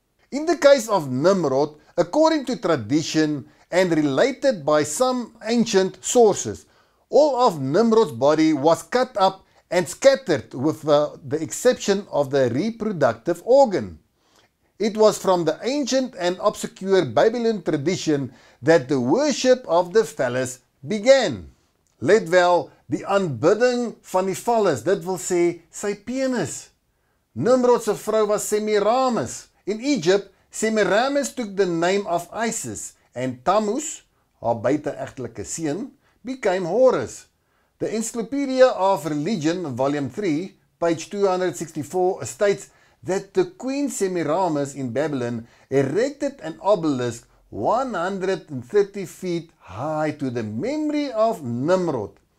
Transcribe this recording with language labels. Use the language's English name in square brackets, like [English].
[English] In the case of Nimrod, according to tradition and related by some ancient sources, all of Nimrod's body was cut up and scattered with the exception of the reproductive organ. It was from the ancient and obscure Babylon tradition that the worship of the phallus began. [Afrikaans] Let wel, die aanbidding van die phallus, dit wil sê sy penis. Nimrod se vrou was Semiramis. [English] In Egypt, Semiramis took the name of Isis and Tammuz, [Afrikaans] haar buiteegtelike seun, [English] became Horus. The Encyclopedia of Religion, Volume 3, page 264, states that the Queen Semiramis in Babylon erected an obelisk 130 feet high to the memory of Nimrod.